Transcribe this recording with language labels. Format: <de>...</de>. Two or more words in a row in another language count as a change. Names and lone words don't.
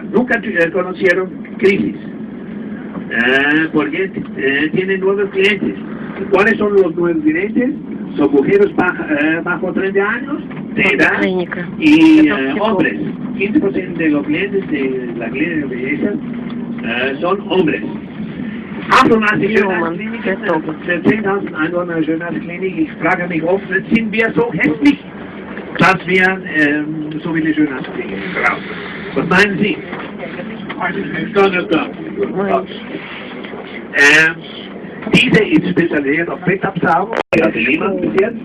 <es>Nunca conocieron crisis, porque tienen nuevos clientes. ¿Cuáles son los nuevos clientes? Son mujeres bajo 30 años de edad y hombres. 15% de los clientes de la clínica de belleza son hombres.</es> <de>88 Schönheitskliniken, 10.000 Einwohner Schönheitsklinik. Ich frage mich oft, sind wir so hässlich, dass wir so viele Schönheitskliniken brauchen? Was meinen Sie? Diese ist spezialisiert auf Fettabsaugung, das hat niemand bis jetzt.</de>